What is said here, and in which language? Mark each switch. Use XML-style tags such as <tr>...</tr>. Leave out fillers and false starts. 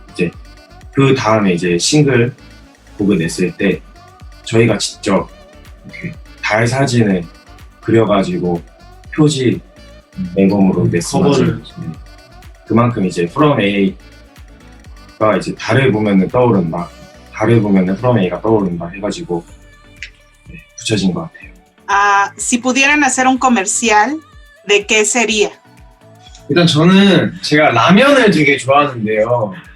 <ko>이제 그 다음에 이제 싱글 곡을 냈을 때 저희가 직접 이렇게 달 사진을 그려가지고 표지 앨범으로 냈습니다. 커버를. 그만큼 이제 From A가 이제 달을 보면은 떠오른다, 달을 보면은 From A가 떠오른다 해가지고 붙여진 것 같아요.</ko> <es>Si pudieran hacer un comercial, ¿de qué sería?</es> <ko>일단 저는 제가 라면을 되게 좋아하는데요.</ko>